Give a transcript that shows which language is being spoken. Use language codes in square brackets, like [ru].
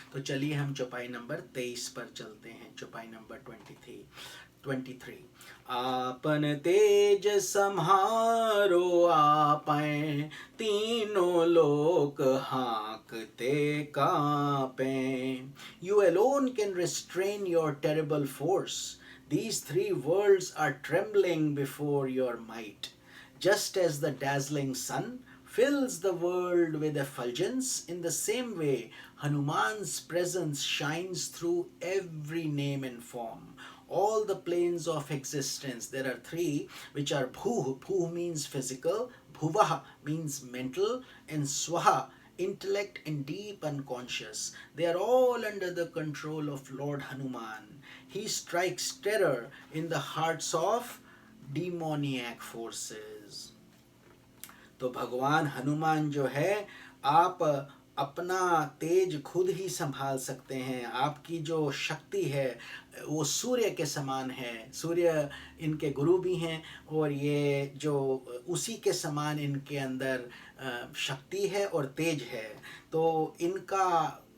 [hi] तो चलिए हम चौपाई नंबर 23 पर चलते हैं। चौपाई नंबर 23। आपन तेज सम्हारो आपै, तीनों लोक हाँकते कांपे। [en] You alone can restrain your terrible force. These three worlds are trembling before your might. Just as the dazzling sun fills the world with effulgence, in the same way Hanuman's presence shines through every name and form. All the planes of existence, there are three, which are bhu. Bhu means physical, bhuvaha means mental, and swaha, intellect and deep unconscious. They are all under the control of Lord Hanuman. He strikes terror in the hearts of demoniac forces. [hi] तो भगवान हनुमान जो है, आप अपना तेज खुद ही संभाल सकते हैं। आपकी जो शक्ति है वो सूर्य के समान है। सूर्य इनके गुरु भी हैं और ये जो उसी के समान इनके अंदर शक्ति है और तेज है। तो इनका